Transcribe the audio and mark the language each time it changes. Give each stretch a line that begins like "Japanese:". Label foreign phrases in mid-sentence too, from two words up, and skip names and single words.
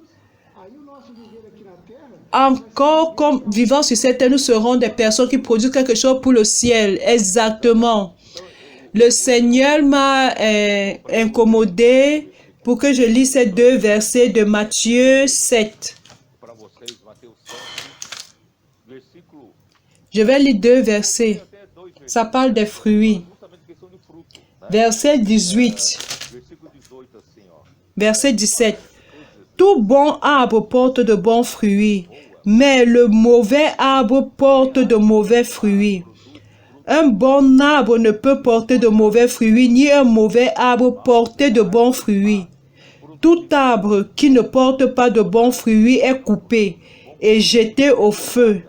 French: Encore comme vivant sur cette terre, nous serons des personnes qui produisent quelque chose pour le ciel. Exactement. Le Seigneur m'a incommodé pour que je lise ces deux versets de Matthieu 7.
Portuguese: para vocês, Mateus 7, versículo
French: Je vais lire deux versets.
Portuguese: até 2 versículos,
French: Ça parle des fruits.
Portuguese: justamente questão de fruto, né?
French: Verset 18.
Portuguese: Versículo 18 assim, ó.
French: Verset 17. Tout bon arbre porte de bons fruits, mais le mauvais arbre porte de mauvais fruits. Un bon arbre ne peut porter de mauvais fruits, ni un mauvais arbre porter de bons fruits. Tout arbre qui ne porte pas de bons fruits est coupé et jeté au feu.